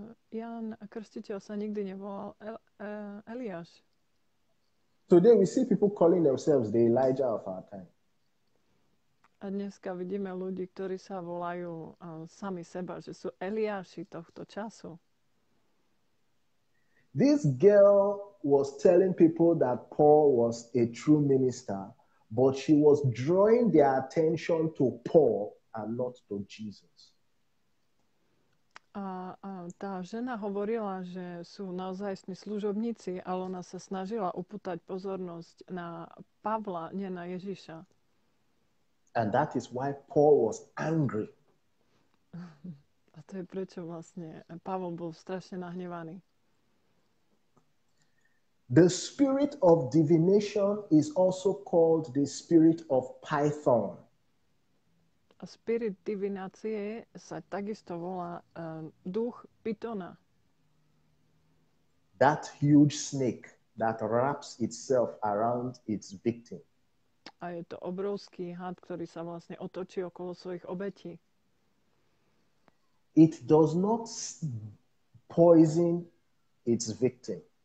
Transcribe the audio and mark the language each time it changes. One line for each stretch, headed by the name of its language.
Slovak: Ján Krstiteľ sa nikdy nevolal Eliáš.
English: Today we see people calling themselves the Elijah of our time.
Slovak: A dneska vidíme ľudí, ktorí sa volajú sami seba, že sú Eliáši tohto času.
English: This girl was telling people that Paul was a true minister, but she was drawing their attention to Paul and not to Jesus.
Slovak: A tá žena hovorila, že sú naozajstní služobníci, ale ona sa snažila upútať pozornosť na Pavla, nie na Ježiša.
English: And that is why Paul was angry.
Slovak: A to je prečo vlastne Pavol bol strašne nahnevaný.
English: The spirit of divination is also called the spirit of Python.
Slovak: A spirit divinácie sa takisto volá duch Pythona.
English: That huge snake that wraps itself around its victim.
Slovak: A je to obrovský had, ktorý sa vlastne otočí okolo svojich obetí.
English: It does not poison its victim.